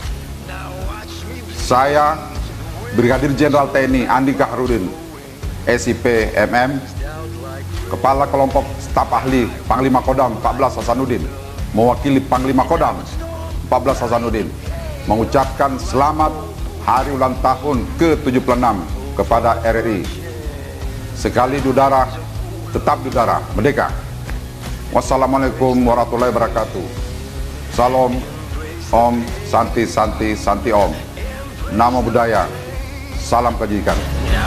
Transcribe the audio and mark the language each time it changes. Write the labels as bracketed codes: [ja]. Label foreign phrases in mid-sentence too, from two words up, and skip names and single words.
[id] Saya, Brigadir Jenderal TNI Andika Harudin, SIP MM, Kepala Kelompok Staf Ahli Panglima Kodam 14 Hasanuddin, mewakili Panglima Kodam 14 Hasanuddin, mengucapkan selamat hari ulang tahun ke-76 kepada RRI. Sekali dudara, tetap dudara, merdeka. [ar] والسلام عليكم ورحمة الله وبركاته. [sa] Salam, ॐ शान्ति शान्ति शान्ति ॐ. [pi] Namo Buddhaya, [id] salam kebajikan.